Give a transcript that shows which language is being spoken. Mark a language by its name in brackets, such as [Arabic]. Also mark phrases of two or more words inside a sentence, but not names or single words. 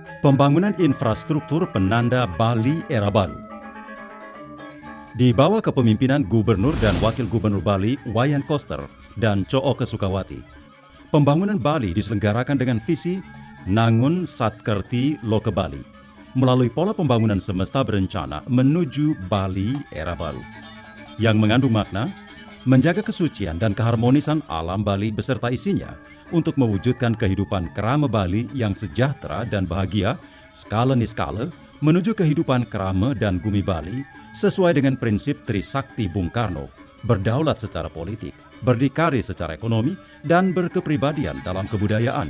[Indonesian] Pembangunan infrastruktur penanda Bali era baru. Di bawah kepemimpinan Gubernur dan Wakil Gubernur Bali Wayan Koster dan Cooke Sukawati, pembangunan Bali diselenggarakan dengan visi Nangun Satkerti Loke Bali melalui pola pembangunan semesta berencana menuju Bali era baru yang mengandung makna menjaga kesucian dan keharmonisan alam Bali beserta isinya untuk mewujudkan kehidupan kerama Bali yang sejahtera dan bahagia skala niskala menuju kehidupan kerama dan bumi Bali sesuai dengan prinsip Trisakti Bung Karno, berdaulat secara politik, berdikari secara ekonomi, dan berkepribadian dalam kebudayaan.